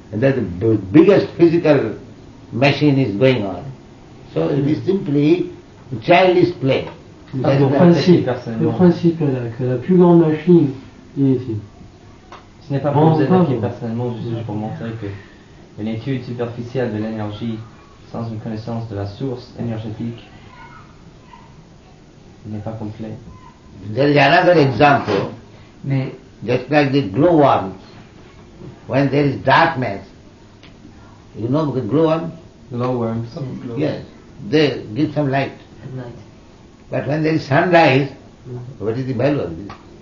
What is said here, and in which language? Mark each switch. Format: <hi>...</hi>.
<en>And that the biggest physical machine is going on. So it is simply childish play. That's</en> <fr>Le</fr> <en>the-</en> <fr>principe est que la plus grande machine est ici. Ce n'est pas pour vous attaquer personnellement, c'est juste pour montrer que une étude superficielle de l'énergie sans une connaissance de la source énergétique n'est pas complet.</fr> <en>There is another example,</en> <fr>Mais</fr> <en>just like the glowworms. When there is darkness, you know the glowworm? Glowworms. Yes, they give some light. At night. But when there is sunrise, what is the value of this?</en>